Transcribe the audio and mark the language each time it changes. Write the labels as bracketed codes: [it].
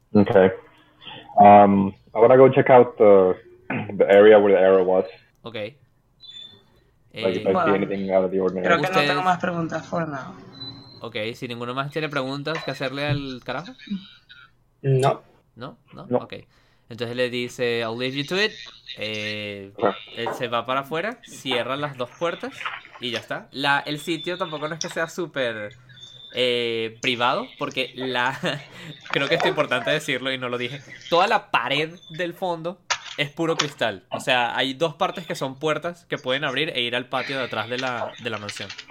[en] Okay. I wanna go check out the area where the arrow was. Okay. [es] Creo que ustedes... no tengo más preguntas [en] for now. [es] Ok, si ninguno más tiene preguntas que hacerle al carajo. No. ¿No? ¿No? No. Ok. Entonces le dice, [en] I'll leave you to it. [es] Él se va para afuera, cierra las dos puertas y ya está. El sitio tampoco no es que sea súper privado, porque creo que es importante decirlo y no lo dije. Toda la pared del fondo es puro cristal. O sea, hay dos partes que son puertas que pueden abrir e ir al patio de atrás de la mansión.